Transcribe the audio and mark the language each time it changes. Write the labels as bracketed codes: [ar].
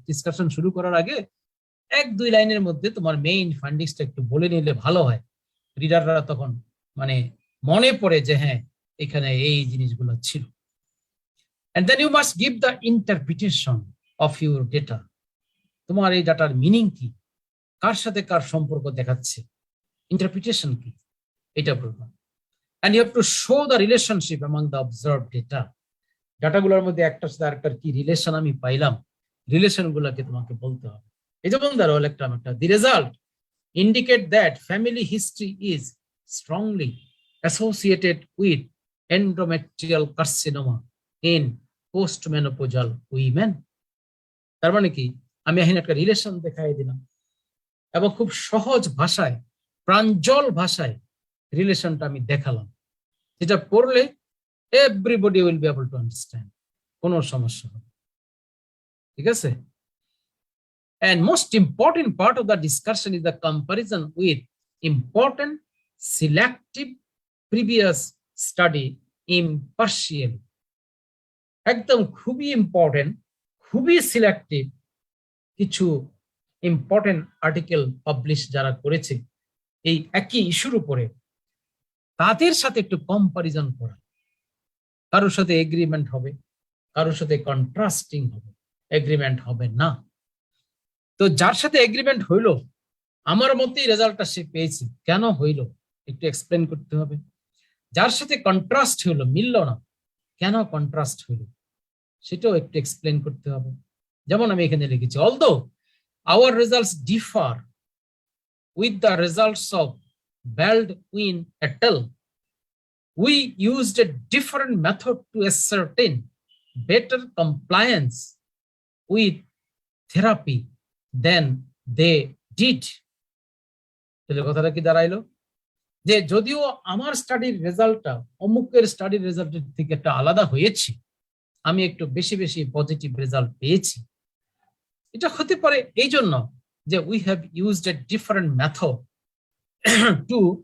[bn] Discussion শুরু করার আগে 1-2 লাইনের মধ্যে তোমার মেইন ফাইন্ডিংসটা একটু বলে নিলে ভালো হয়, রিডাররা তখন মানে মনে পড়ে যে হ্যাঁ এখানে এই জিনিসগুলো ছিল। [en] And then you must give the interpretation of your data. [bn] তোমার এই ডাটার মিনিং কি, কার সাথে কার সম্পর্ক দেখাচ্ছে, ইন্টারপ্রিটেশন কি, এটা বলবো। [en] And you have to show the relationship among the observed data. [bn] ডাটাগুলোর মধ্যে একটার সাথে আরেকটার কি রিলেশন আমি পাইলাম, রিলেশন গুলাকে তোমাকে বলতে হবে। এই যেমন ধরো একটা [en] the result indicate that family history is strongly associated with endometrial carcinoma in postmenopausal women. [bn] তার মানে কি, আমি এখানে একটা রিলেশন দেখাই দিলাম এবং খুব সহজ ভাষায়, প্রাঞ্জল ভাষায় রিলেশনটা আমি দেখালাম, যেটা পড়লে [en] everybody will be able to understand, [bn] কোনো সমস্যা হবে। ঠিক আছে? [en] And most important part of the discussion is the comparison with important selective previous study impartial. [bn] একদম খুবই ইম্পর্টেন্ট, খুবই সিলেক্টিভ কিছু ইম্পর্টেন্ট আর্টিকেল পাবলিশ যারা করেছে এই একই ইস্যুর উপরে, তাদের সাথে একটু কম্পারিজন করা। কারোর সাথে এগ্রিমেন্ট হবে, কারোর সাথে কন্ট্রাস্টিং হবে, এগ্রিমেন্ট হবে না। তো যার সাথে এগ্রিমেন্ট হইলো, আমার মতেই রেজাল্টটা সে পেয়েছে, কেন হইল একটু এক্সপ্লেন করতে হবে। যার সাথে কন্ট্রাস্ট হইলো, মিলল না, কেন কন্ট্রাস্ট হইলো সেটাও একটু এক্সপ্লেন করতে হবে। যেমন আমি এখানে লিখেছি, [en] Although our results differ with the results of Baldwin et al. We used a different method to ascertain better compliance with therapy than they did. [bn] তাহলে কথাটা কি দাঁড়াইলো? যে যদিও আমার স্টাডির রেজাল্টটা অমুকের স্টাডির রেজাল্টের থেকে একটা আলাদা হয়েছে, আমি একটু বেশি বেশি পজিটিভ রেজাল্ট পেয়েছি, এটা হতে পারে এই জন্য যে [en] we have used a different method to